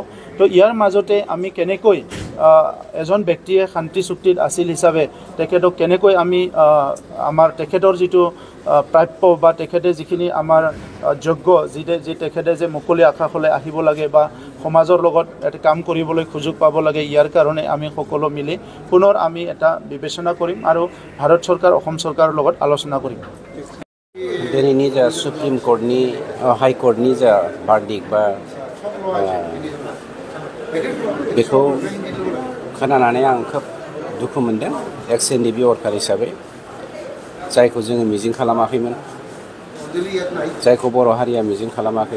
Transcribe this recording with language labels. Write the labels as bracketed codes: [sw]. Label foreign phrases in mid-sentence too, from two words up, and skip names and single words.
[as] তো ইয়াৰ মাজতে আমি কেনেকৈ এজন ব্যক্তিয়ে শান্তি চুক্তিত আছিল হিচাপে তেখেতক কেনেকৈ আমি আমাৰ তেখেতৰ যিটো প্ৰাপ্য বা তেখেতে যিখিনি আমাৰ যোগ্য যি তেখেতে যে মুকলি আকাশলৈ আহিব লাগে বা সমাজৰ লগত এটা কাম কৰিবলৈ সুযোগ পাব লাগে, ইয়াৰ কাৰণে আমি সকলো মিলি পুনৰ আমি এটা বিবেচনা কৰিম আৰু ভাৰত চৰকাৰ অসম চৰকাৰৰ লগত আলোচনা কৰিম। [brx] दिनैनि जा [en] supreme court high court [brx] जा बार्डिक बा बेखौ खोनानानै आं खोब दुखु मोनदों [en] ex NDFB worker [brx] हिसाबै, जायखौ जोङो मिजिं खालामाखैमोन, जायखौ बर' हारिया मिजिं खालामाखै।